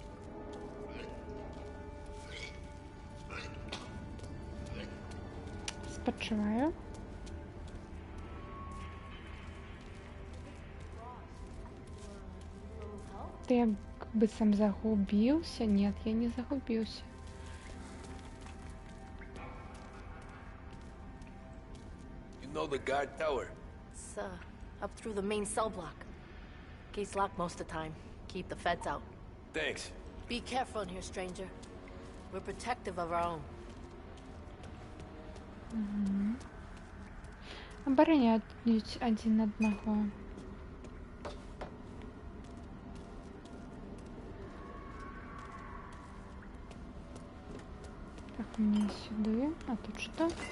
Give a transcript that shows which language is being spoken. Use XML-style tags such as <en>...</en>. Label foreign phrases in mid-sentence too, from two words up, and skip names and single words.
<be>Спачуваю. Ты як быццам загубіўся? Нет, я не загубіўся.</be> <en>You know the guard tower? It's up through the main cell block. Gate's locked most of the time. Keep the feds out. Thanks. Be careful in here, stranger. We're protective of our own.</en> <be>Абараняюць адзін аднаго. Так, мне сюды. А тут что?</be>